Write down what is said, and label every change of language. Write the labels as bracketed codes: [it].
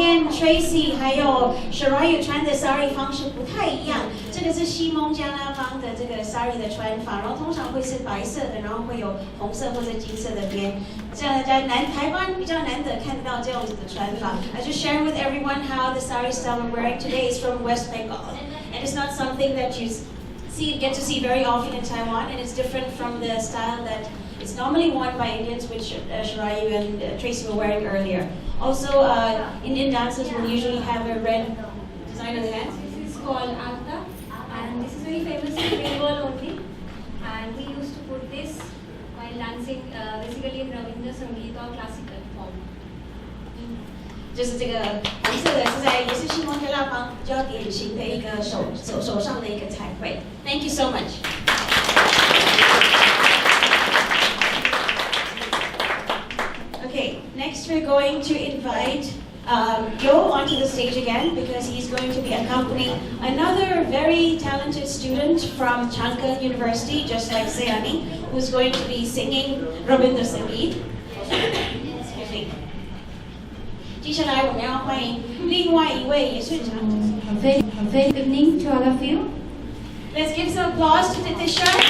[zh] Tracy 还有 Sharayu 穿的 sari 方式不太一样。这个是西蒙加拉邦的这个 sari 的穿法，然后通常会是白色的，然后会有红色或者金色的边。这样在台湾比较难得看得到这样子的穿法。 [en] I just share with everyone how the sari style we're wearing today is from West Bengal, and it's not something that you get to see very often in Taiwan, and it's different from the style that it's normally worn by Indians, which Sharayu and Tracy were wearing earlier. Also, Indian dancers will usually have a red design on the hands. This is called Alta, and this is very famous in Bengal only. And we used to put this while dancing, basically in Rabindra Sangeet or classical form. [zh] 就是这个红色的是在也是西蒙加拉邦比较典型的一个手上的一个彩绘。 [en] Thank you so much. Okay, next we're going to invite Joe onto the stage again because he's going to be accompanying another very talented student from Chankal University, just like Sayani, who's going to be singing Rabindra Sangeet. Excuse me. [zh] 接下来我们要欢迎另外一位也是长。 [en] Very good evening to all of you. Let's give some applause to Tisha.